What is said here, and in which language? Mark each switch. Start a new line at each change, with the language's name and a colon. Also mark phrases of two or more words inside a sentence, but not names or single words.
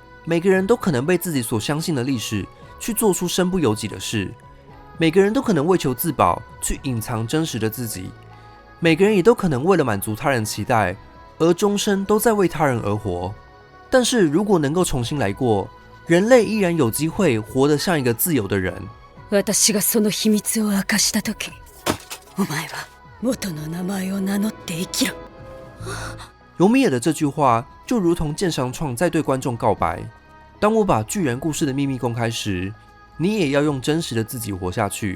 Chinese: 每个人都可能被自己所相信的历史去做出身不由己的事，每个人都可能为求自保去隐藏真实的自己，每个人也都可能为了满足他人期待而终身都在为他人而活。但是如果能够重新来过，人类依然有机会活得像一个自由的人。
Japanese: 私がその秘密を明かした時、お前は元の名前を名乗って生きろ。
Chinese: 尤米尔的这句话就如同剑上创在对观众告白：当我把巨人故事的秘密公开时，你也要用真实的自己活下去。